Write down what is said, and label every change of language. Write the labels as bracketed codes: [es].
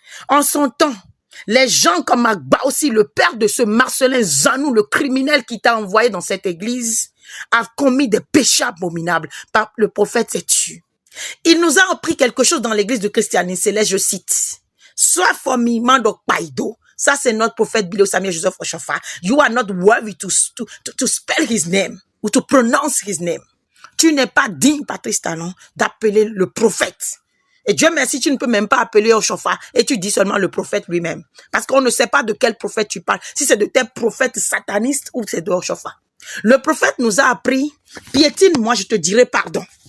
[fr] En son temps, les gens comme Agba aussi, le père de ce Marcelin Zanou, le criminel qui t'a envoyé dans cette église, a commis des péchés abominables. Le prophète s'est tué. Il nous a appris quelque chose dans l'église de Christianisme Céleste, je cite. Sois formidable de Paido. Ça, c'est notre prophète Biléou Samuel Joseph Oshofa. [en] You are not worthy to spell his name ou to pronounce his name. [fr] Tu n'es pas digne, Patrice Talon, d'appeler le prophète. Et Dieu merci, tu ne peux même pas appeler Oshofa et tu dis seulement le prophète lui-même. Parce qu'on ne sait pas de quel prophète tu parles. Si c'est de tes prophètes satanistes ou c'est de Oshofa. Le prophète nous a appris, piétine, moi je te dirai pardon.